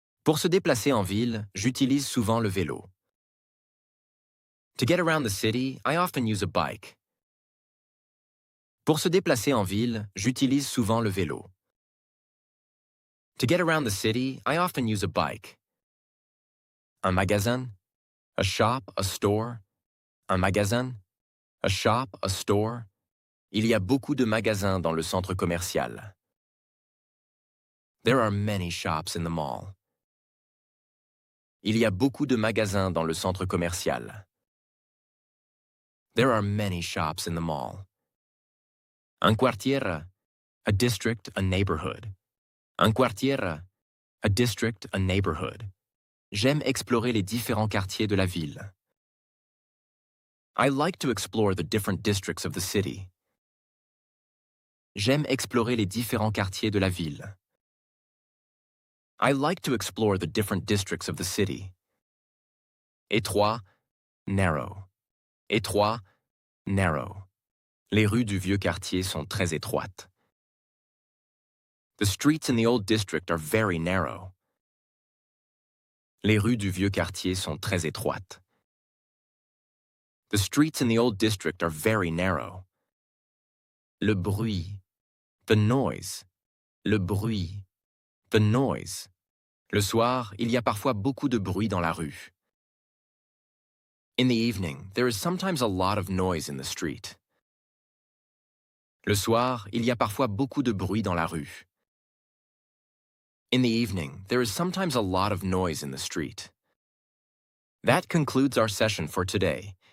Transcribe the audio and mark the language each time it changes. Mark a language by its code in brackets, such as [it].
[fr] Pour se déplacer en ville, j'utilise souvent le vélo. [en] To get around the city, I often use a bike. [fr] Pour se déplacer en ville, j'utilise souvent le vélo. [en] To get around the city, I often use a bike. [fr] Un magasin, [en] a shop, a store. Un magasin, a shop, a store. [fr] Il y a beaucoup de magasins dans le centre commercial. [en] There are many shops in the mall. [fr] Il y a beaucoup de magasins dans le centre commercial. [en] There are many shops in the mall. [fr] Un quartier, [en] a district, a neighborhood. [fr] Un quartier, [en] a district, a neighborhood. [fr] J'aime explorer les différents quartiers de la ville. [en] I like to explore the different districts of the city. [fr] J'aime explorer les différents quartiers de la ville. [en] I like to explore the different districts of the city. Étroit, narrow. Étroit, narrow. [fr] Les rues du vieux quartier sont très étroites. [en] The streets in the old district are very narrow. [fr] Les rues du vieux quartier sont très étroites. [en] The streets in the old district are very narrow. [fr] Le bruit. [en] The noise. Le bruit. The noise. [fr] Le soir, il y a parfois beaucoup de bruit dans la rue. [en] In the evening, there is sometimes a lot of noise in the street. [fr] Le soir, il y a parfois beaucoup de bruit dans la rue. [en] In the evening, there is sometimes a lot of noise in the street. That concludes our session for today.